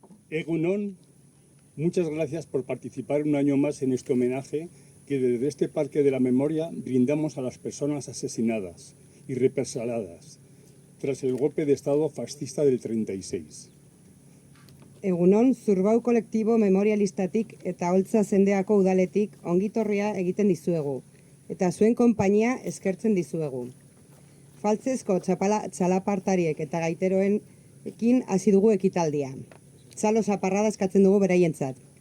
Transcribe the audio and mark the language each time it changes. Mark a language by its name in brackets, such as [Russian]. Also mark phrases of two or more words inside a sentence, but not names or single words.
[Basque] Egunon, [Spanish] muchas gracias por participar un año más en este homenaje que desde este Parque de la Memoria brindamos a las personas asesinadas y represaliadas tras el golpe de Estado fascista del 36. [Basque] Egunon, Zurbau kolektibo memorialistatik eta Oltza zendeako udaletik ongitorria egiten dizuegu, eta zuen konpainia eskertzen dizuegu. Faltzezko txalapartariek eta gaiteroenekin hasi dugu ekitaldia. Txalo zaparrada eskatzen dugu beraientzat.